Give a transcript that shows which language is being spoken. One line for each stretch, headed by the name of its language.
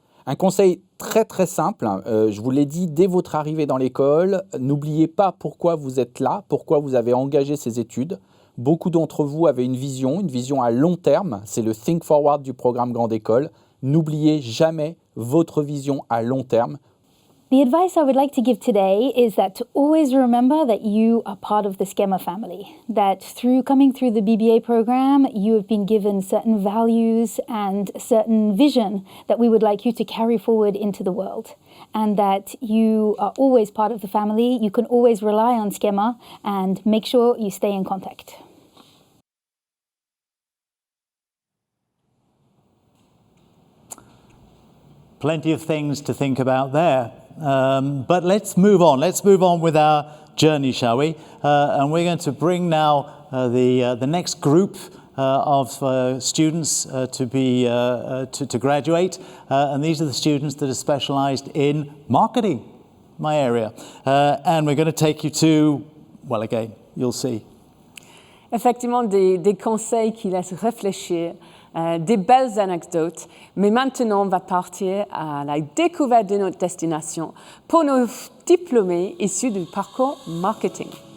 French: Un conseil très très simple, je vous l'ai dit dès votre arrivée dans l'école, n'oubliez pas pourquoi vous êtes là, pourquoi vous avez engagé ces études. Beaucoup d'entre vous avaient une vision à long terme, c'est le Think Forward du programme Grande École. N'oubliez jamais votre vision à long terme.
English: The advice I would like to give today is that to always remember that you are part of the Schema family, that through coming through the BBA program, you have been given certain values and certain vision that we would like you to carry forward into the world, and that you are always part of the family. You can always rely on Schema, and make sure you stay in contact. Plenty of things to think about there. But let's move on. Let's move on with our journey, shall we? And we're going to bring now the next group of students to graduate. And these are the students that are specialized in marketing, my area. And we're going to take you to, well, again, you'll see.
French: Effectivement, des conseils qui laissent réfléchir. Des belles anecdotes, mais maintenant on va partir à la découverte de notre destination pour nos diplômés issus du parcours marketing.